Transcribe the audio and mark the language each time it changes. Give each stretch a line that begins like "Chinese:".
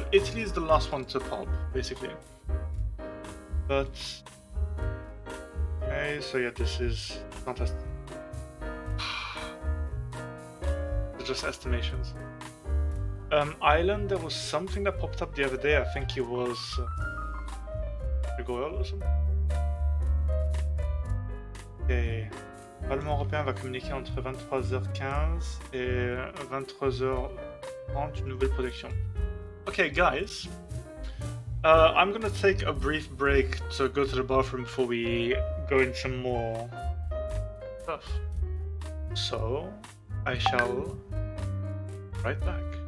English: So Italy is the last one to pop, basically. But... okay, so yeah, this is not as... it's just estimations. Ireland, there was something that popped up the other day. I think it was... Goyle or something.
French: Et le Parlement européen va communiquer entre 23h15 et 23h30 une nouvelle protection.
English: Okay, guys. I'm gonna take a brief break to go to the bathroom before we go into more stuff. So, I shall right back.